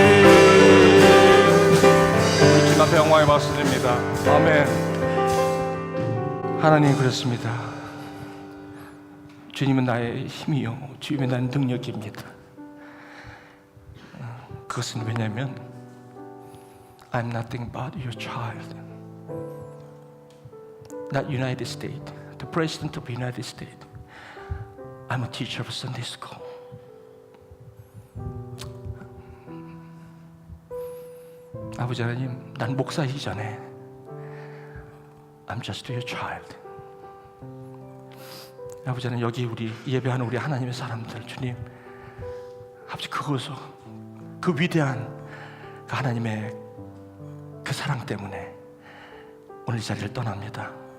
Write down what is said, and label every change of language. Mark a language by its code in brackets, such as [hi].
[ko] 우리 주 앞에 영광의 박수 드립니다. 아멘. 하나님 그렇습니다. 주님은 나의 힘이요 주님은 나의 능력입니다. 그것은 왜냐하면 [en] I'm nothing but your child. Not United States, the President of the United States. I'm a teacher of Sunday school. [ko] 아버지 하나님, 난 목사이기 전에 [en] I'm just your child. [ko] 아버지 하나님, 여기 우리 예배하는 우리 하나님의 사람들, 주님, 아버지 그것을 그 위대한 그 하나님의 그 사랑 때문에 오늘 이 자리를 떠납니다.